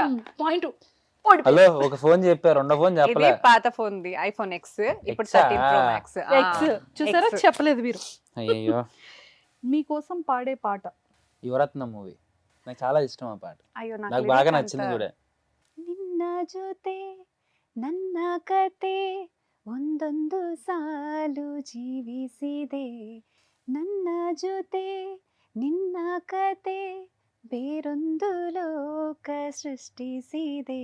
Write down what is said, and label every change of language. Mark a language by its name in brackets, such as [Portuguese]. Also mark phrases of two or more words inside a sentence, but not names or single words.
[Telugu] పాయింట్. హలో, ఒక ఫోన్ చెప్పారు, రెండో ఫోన్ ఇది చెప్పలే. పాత ఫోన్ ది ఐఫోన్ ఎక్స్, ఇప్పుడు X 13 Pro Max. ఎక్స్ చూసారా, X. చెప్పలేదు మీరు. అయ్యో, మీకోసం పాడే పాట. యువరత్నం మూవీ నాకు చాలా ఇష్టం ఆ పాట, అయ్యో నాకు బాగా నచ్చింది కూడా. [Kannada] ನಿನ್ನ ಜೊತೆ ನನ್ನ ಕತೆ ಒಂದೊಂದು ಸಾಲು ಜೀವಿಸಿದೆ, ನನ್ನ ಜೊತೆ ನಿನ್ನ ಕತೆ ಬೇರೊಂದು ಲೋಕ ಸೃಷ್ಟಿಸಿದೆ,